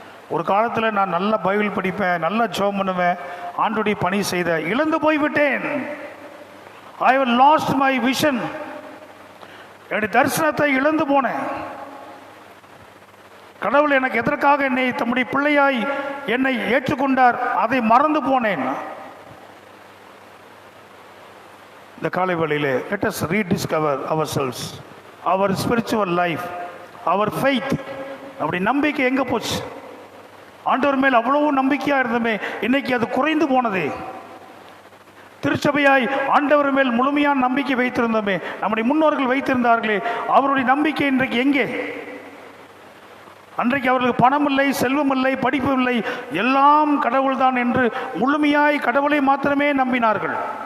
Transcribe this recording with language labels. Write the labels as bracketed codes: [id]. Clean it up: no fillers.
[ta] ஒரு காலத்தில் நான் நல்ல பைபிள் படிப்பேன், நல்ல ஜெபம் பண்ணுவேன், ஆண்டவருடைய பணி செய்த, இழந்து போய்விட்டேன். [en] I have lost my vision. [ta] என்னுடைய தரிசனத்தை இழந்து போனேன். கடவுள் எனக்கு எதற்காக என்னை தம்முடைய பிள்ளையாய் என்னை ஏற்றுக்கொண்டார், அதை மறந்து போனேன். இந்த காலை வேளையிலே [en] let us rediscover ourselves, our spiritual life, our faith. [ta] நம்முடைய நம்பிக்கை எங்கே போச்சு? ஆண்டவர் மேல் அவ்வளவு நம்பிக்கையாக இருந்தமே, இன்னைக்கு அது குறைந்து போனதே. திருச்சபையாய் ஆண்டவர் மேல் முழுமையான நம்பிக்கை வைத்திருந்தோமே, நம்முடைய முன்னோர்கள் வைத்திருந்தார்களே, அவருடைய நம்பிக்கை இன்றைக்கு எங்கே? அன்றைக்கு அவர்களுக்கு பணம் இல்லை, செல்வம் இல்லை, படிப்பு இல்லை, எல்லாம் கடவுள்தான் என்று முழுமையாய் கடவுளை மாத்திரமே நம்பினார்கள்.